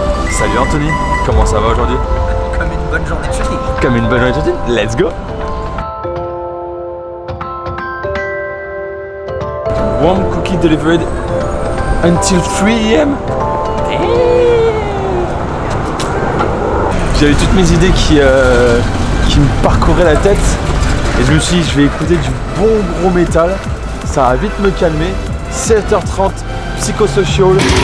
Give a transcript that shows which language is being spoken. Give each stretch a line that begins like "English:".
French: Salut Anthony, comment ça va aujourd'hui? Comme une bonne journée de shooting. Comme une bonne journée de shooting,
English: let's go! Warm cookie delivered until 3 AM.
French: J'avais toutes mes idées qui me parcouraient la tête et je me suis dit je vais écouter du bon gros métal, ça va vite me calmer. 7h30, psychosocial.